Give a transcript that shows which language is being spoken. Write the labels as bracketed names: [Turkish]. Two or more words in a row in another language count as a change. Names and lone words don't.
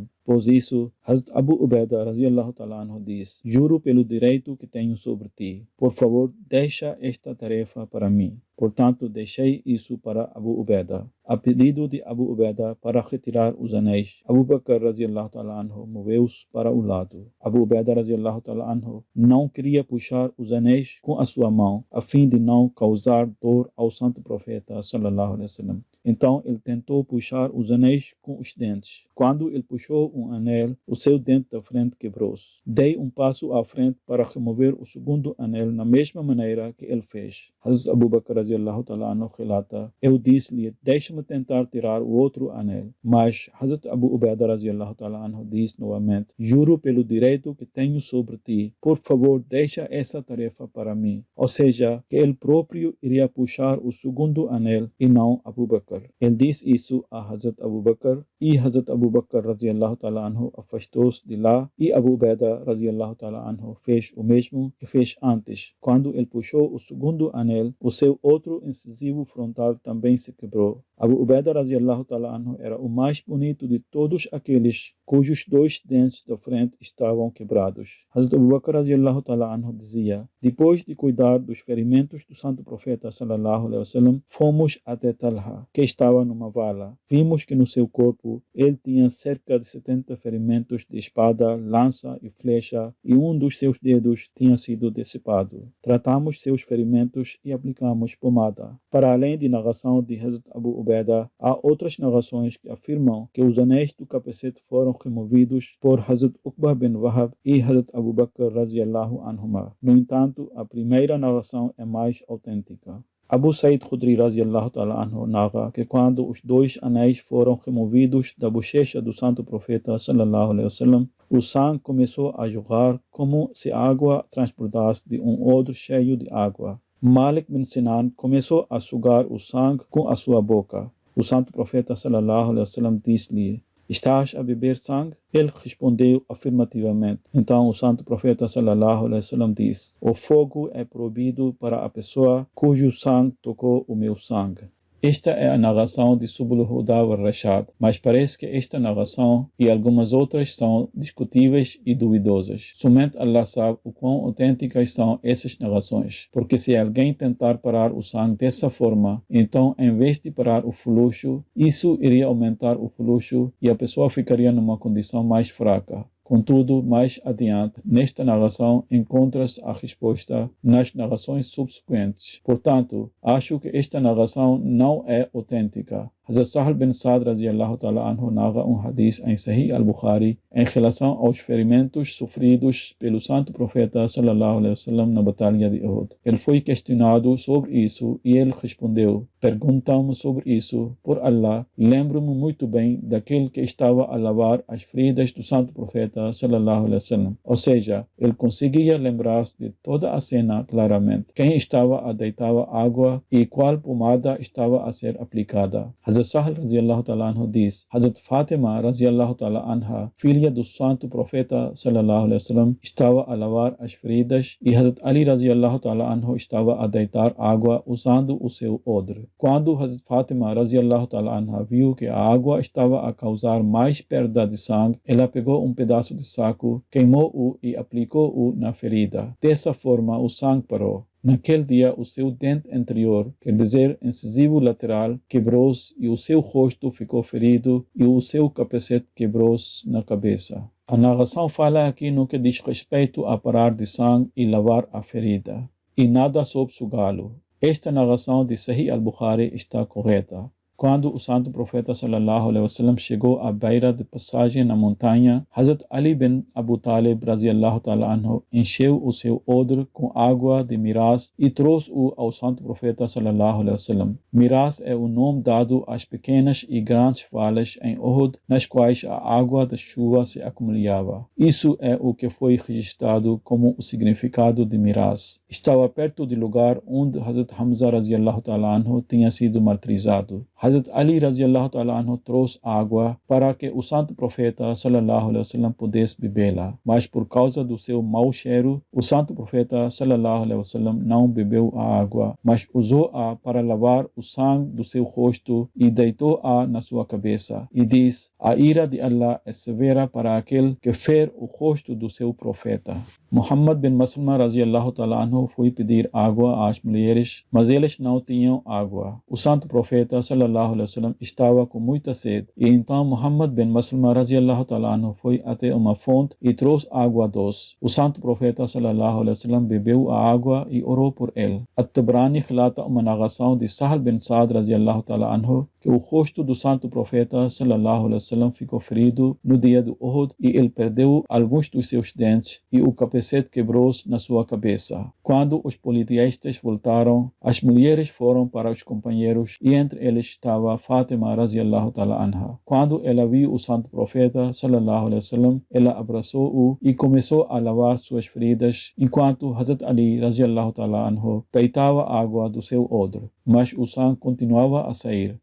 [Portuguese] Pois isso, Hazrat Abu Ubaidah [Arabic] رضي الله تعالى عنه [Portuguese] diz: juro pelo direito que tenho sobre ti, por favor, deixa esta tarefa para mim. Portanto, deixei isso para Abu Ubaidah. A pedido de Abu Ubaidah para retirar os anéis, Abu Bakr [Arabic] رضي الله تعالى عنه [Portuguese] moveu-se para o lado. Abu Ubaidah [Arabic] رضي الله تعالى عنه [Portuguese] não queria puxar os anéis com a sua mão, a fim de não causar dor ao santo profeta [Arabic] صلى الله عليه وسلم. [Portuguese] Então ele tentou puxar os anéis com os dentes. Quando ele puxou um anel, o seu dente da frente quebrou-se. Dei um passo à frente para remover o segundo anel na mesma maneira que ele fez. Hazrat Abu Bakr [Arabic] رضي الله تعالى عنه [Portuguese] relata: eu disse-lhe, deixe-me tentar tirar o outro anel. Mas Hazrat Abu Ubaidah [Arabic] رضي الله تعالى عنه [Portuguese] disse novamente: juro pelo direito que tenho sobre ti, por favor, deixa essa tarefa para mim. Ou seja, que ele próprio iria puxar o segundo anel e não Abu Bakr. Ele disse isso a Hazrat Abu Bakr e Hazrat Abu Bakr [Arabic] رضي الله تعالى عنه [Portuguese] afastou-se de lá e Abu Ubaidah [Arabic] رضي الله تعالى عنه [Portuguese] fez o mesmo que fez antes. Quando ele puxou o segundo anel, o seu outro incisivo frontal também se quebrou. Abu Ubaidah [Arabic] رضي الله تعالى عنه [Portuguese] era o mais bonito de todos aqueles cujos dois dentes da frente estavam quebrados. Hazrat Abu Bakr [Arabic] رضي الله تعالى عنه [Portuguese] dizia: depois de cuidar dos ferimentos do santo profeta [Arabic] صلى الله عليه وسلم, [Portuguese] fomos até Talha, que estava numa vala. Vimos que no seu corpo ele tinha cerca de 70 ferimentos de espada, lança e flecha, e um dos seus dedos tinha sido decepado. Tratamos seus ferimentos e aplicamos pomada. Para além de narração de Hazrat Abu Ubaidah, há outras narrações que afirmam que os anéis do capacete foram removidos por Hazrat Uqbah bin Wahab e Hazrat Abu Bakr [Arabic] رضي الله عنهما. [Portuguese] No entanto, a primeira narração é mais autêntica. Abu Said Khudri [Arabic] رضي الله تعالى عنه [Portuguese] narra que quando os dois anéis foram removidos da bochecha do santo profeta [Arabic] صلى الله عليه وسلم, [Portuguese] o sangue começou a jorrar como se a água transbordasse de um odre cheio de água. Malik bin Sinan começou a sugar o sangue com a sua boca. O santo profeta [Arabic] صلى الله عليه وسلم [Portuguese] disse-lhe: estás a beber sangue? Ele respondeu afirmativamente. Então o santo profeta [Arabic] صلى الله عليه وسلم [Portuguese] disse: o fogo é proibido para a pessoa cujo sangue tocou o meu sangue. Esta é a narração de Subul Huda al-Rashad, mas parece que esta narração e algumas outras são discutíveis e duvidosas. Somente Allah sabe o quão autênticas são essas narrações, porque se alguém tentar parar o sangue dessa forma, então em vez de parar o fluxo, isso iria aumentar o fluxo e a pessoa ficaria numa condição mais fraca. Contudo, mais adiante, nesta narração encontra-se a resposta nas narrações subsequentes. Portanto, acho que esta narração não é autêntica. Hazrat Sahal bin Sa'd [Arabic] رضي الله تعالى عنه [Portuguese] narra hadith em Sahih al-Bukhari em relação aos ferimentos sofridos pelo santo profeta [Arabic] صلى الله عليه وسلم [Portuguese] na batalha de Uhud. Ele foi questionado sobre isso e ele respondeu: perguntam-me sobre isso, por Allah, lembro-me muito bem daquele que estava a lavar as feridas do santo profeta [Arabic] صلى الله عليه وسلم. [Portuguese] Ou seja, ele conseguia lembrar-se de toda a cena claramente. Quem estava a deitar água e qual pomada estava a ser aplicada. Hazrat Sahal [Arabic] رضي الله تعالى عنه [Portuguese] diz: Hazrat Fatima [Arabic] رضي الله تعالى عنها, [Portuguese] filha do santo profeta [Arabic] صلى الله عليه وسلم, [Portuguese] estava a lavar as feridas e Hazrat Ali [Arabic] رضي الله تعالى عنه [Portuguese] estava a deitar água usando o seu odre. Quando Hazrat Fatima [Arabic] رضي الله تعالى عنها [Portuguese] viu que a água estava a causar mais perda de sangue, ela pegou um pedaço de saco, queimou-o e aplicou-o na ferida. Dessa forma, o sangue parou. Naquele dia, o seu dente anterior, quer dizer, incisivo lateral, quebrou-se e o seu rosto ficou ferido e o seu capacete quebrou-se na cabeça. A narração fala aqui no que diz respeito a parar de sangue e lavar a ferida, e nada sobre sugá-lo. Esta narração de Sahih al-Bukhari está correta. Quando o santo profeta [Arabic] صلى الله عليه وسلم [Portuguese] chegou à beira de passagem na montanha, Hazrat Ali bin Abu Talib [Arabic] رضي الله تعالى عنه [Portuguese] encheu o seu odre com água de miraz e trouxe-o ao santo profeta [Arabic] صلى الله عليه وسلم. [Portuguese] Miraz é o nome dado às pequenas e grandes valas em Uhud, nas quais a água da chuva se acumulava. Isso é o que foi registrado como o significado de miraz. Estava perto do lugar onde Hazrat Hamza [Arabic] رضي الله تعالى عنه [Portuguese] tinha sido martirizado. Hazrat Ali [Arabic] رضي الله تعالى عنه [Portuguese] trouxe água para que o santo profeta [Arabic] صلى الله عليه وسلم [Portuguese] pudesse bebê-la, mas por causa do seu mau cheiro, o santo profeta [Arabic] صلى الله عليه وسلم [Portuguese] não bebeu a água, mas usou-a para lavar o sangue do seu rosto e deitou-a na sua cabeça. E diz: a ira de Allah é severa para aquele que fere o rosto do seu profeta. Muhammad bin Maslama [Arabic] رضي الله تعالى عنه [Portuguese] foi pedir água às mulheres, mas eles não tinham água. O santo profeta [Arabic] صلى الله عليه وسلم [Portuguese] estava com muita sede, e então Muhammad bin Maslama [Arabic] رضي الله تعالى عنه [Portuguese] foi até uma fonte e trouxe água doce. O santo profeta [Arabic] صلى الله عليه وسلم [Portuguese] bebeu a água e orou por ele. At-Tabrani relata uma narração de Sahal bin Sa'd [Arabic] رضي الله تعالى عنه [Portuguese] que o rosto do santo profeta [Arabic] صلى الله عليه وسلم [Portuguese] ficou ferido no dia do Uhud e ele perdeu alguns dos seus dentes e o capacete quebrou-se na sua cabeça. Quando os politeístas voltaram, as mulheres foram para os companheiros e entre eles estava Fatima [Arabic] رضي الله تعالى عنها. [Portuguese] Quando ela viu o santo profeta [Arabic] صلى الله عليه وسلم, [Portuguese] ela abraçou-o e começou a lavar suas feridas, enquanto Hazrat Ali [Arabic] رضي الله تعالى عنه [Portuguese] deitava água do seu odre, mas o sangue continuava a sair.